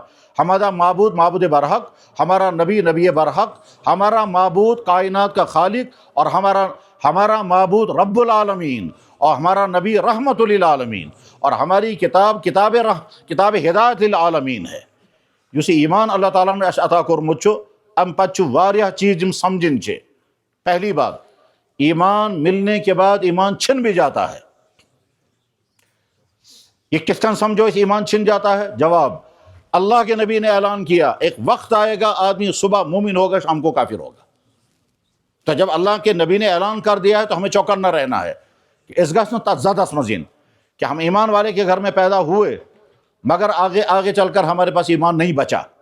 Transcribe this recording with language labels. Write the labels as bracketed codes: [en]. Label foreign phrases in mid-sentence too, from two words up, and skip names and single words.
[ur] ہمارا معبود معبود برحق, ہمارا نبی نبی برحق, ہمارا معبود کائنات کا خالق, اور ہمارا معبود [ar] رب العالمین, [ur] اور ہمارا نبی [ar] رحمت للعالمین, [ur] اور ہماری کتاب [ar] ہدایت للعالمین [ur] ہے. [ks] یس ایمان اللہ تعالیٰ نے عطا کورمت ام پتہ واریاہ چیز سمجھن چھ. [ur] پہلی بات, ایمان ملنے کے بعد ایمان چھن بھی جاتا ہے. یہ کس طرح سمجھو اس ایمان چھن جاتا ہے؟ جواب, اللہ کے نبی نے اعلان کیا ایک وقت آئے گا آدمی صبح مومن ہوگا شام کو کافر ہوگا. تو جب اللہ کے نبی نے اعلان کر دیا ہے تو ہمیں چوکنا رہنا ہے کہ اس گھر میں زیادہ سمجھیں کہ ہم ایمان والے کے گھر میں پیدا ہوئے مگر آگے چل کر ہمارے پاس ایمان نہیں بچا.